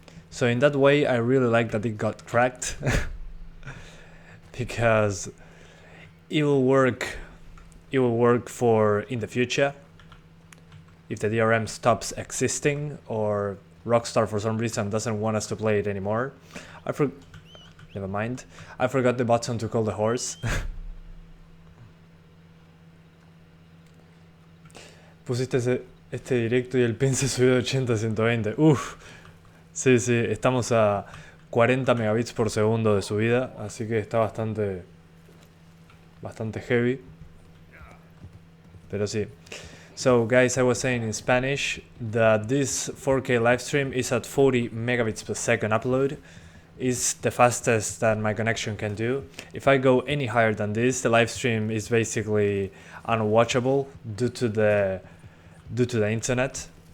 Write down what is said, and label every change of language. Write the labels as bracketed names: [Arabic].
[English] So in that way, I really like that it got cracked because it will work for in the future if the DRM stops existing or Rockstar for some reason doesn't want us to play it anymore. Never mind. I forgot the button to call the horse. [Spanish] Pusiste este directo y el pin se subió de 80 a 120. Uff. Sí, estamos a 40 megabits por segundo de subida, así que está bastante heavy. Pero sí. [English] So guys, I was saying in Spanish that this 4K live stream is at 40 megabits per second upload. Is the fastest that my connection can do. If I go any higher than this, the live stream is basically unwatchable due to the internet.